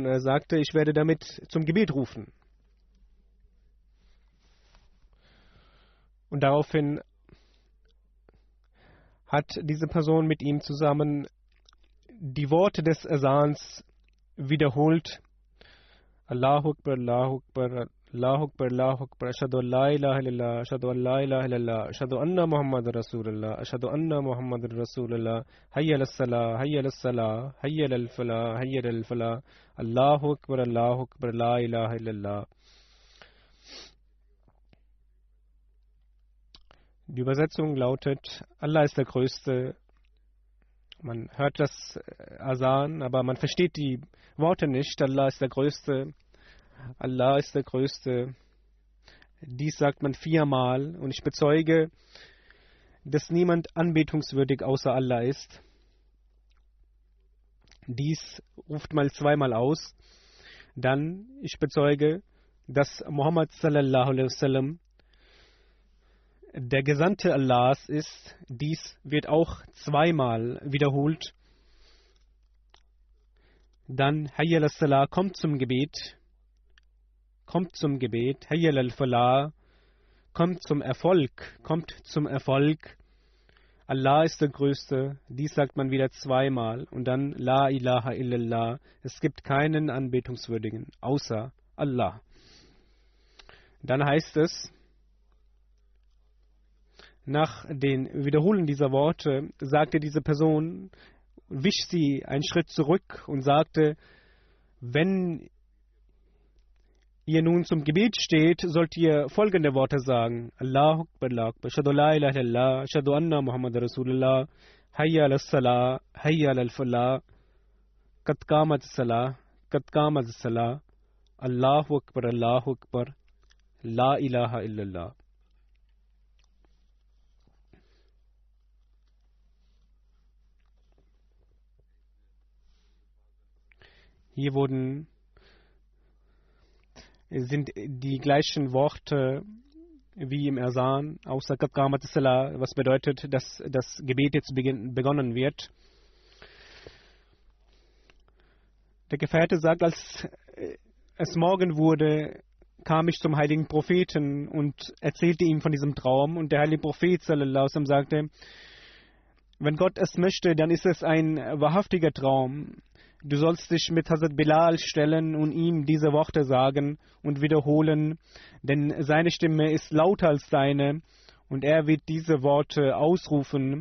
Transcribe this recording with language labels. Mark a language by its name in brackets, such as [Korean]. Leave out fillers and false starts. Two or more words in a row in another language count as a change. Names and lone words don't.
[German] Er sagte, ich werde damit zum Gebet rufen. Und daraufhin hat diese Person mit ihm zusammen die Worte des Asans wiederholt. [Arabic] الله أكبر، الله أكبر، الله أكبر، الله أكبر، أشهد أن لا إله إلا الله، أشهد أن لا إله إلا الله، أشهد أن محمدا رسول الله، أشهد أن محمدا رسول الله، حي على الصلاة، حي على الصلاة، حي على الفلاح، حي على الفلاح، الله أكبر، الله أكبر، لا إله إلا الله. [German] Die Übersetzung lautet: Allah ist der Größte. Man hört das Asan, aber man versteht die Worte nicht. Allah ist der Größte. Allah ist der Größte. Dies sagt man 4-mal und ich bezeuge, dass niemand anbetungswürdig außer Allah ist. Dies ruft mal 2-mal aus. Dann, ich bezeuge, dass Muhammad [Arabic] صلى الله عليه وسلم [German] der Gesandte Allahs ist. Dies wird auch 2-mal wiederholt. Dann, [Arabic] حي على الصلاة, [German] kommt zum Gebet. Kommt zum Gebet. [Arabic] حي على الفلاح, [German] kommt zum Erfolg. Kommt zum Erfolg. Allah ist der Größte. Dies sagt man wieder 2-mal. Und dann, [Arabic] لا إله إلا الله. [German] Es gibt keinen Anbetungswürdigen außer Allah. Dann heißt es, nach dem Wiederholen dieser Worte sagte diese Person, wich sie einen Schritt zurück und sagte: Wenn ihr nun zum Gebet steht, sollt ihr folgende Worte sagen: [Arabic] الله أكبر، الله أكبر، أشهد لا إله إلا الله، أشهد أن محمد رسول الله، حي على الصلاة، حي على الفلاح، قد قامت الصلاة، قد قامت الصلاة، الله أكبر، لا إله إلا الله. [German] Hier sind die gleichen Worte wie im Asan, außer [Arabic] قد قامت الصلاة, [German] was bedeutet, dass das Gebet jetzt begonnen wird. Der Gefährte sagt, als es Morgen wurde, kam ich zum heiligen Propheten und erzählte ihm von diesem Traum. Und der heilige Prophet [Arabic] صلى الله عليه وسلم [German] sagte: Wenn Gott es möchte, dann ist es ein wahrhaftiger Traum. Du sollst dich mit Hazrat Bilal stellen und ihm diese Worte sagen und wiederholen, denn seine Stimme ist lauter als deine und er wird diese Worte ausrufen.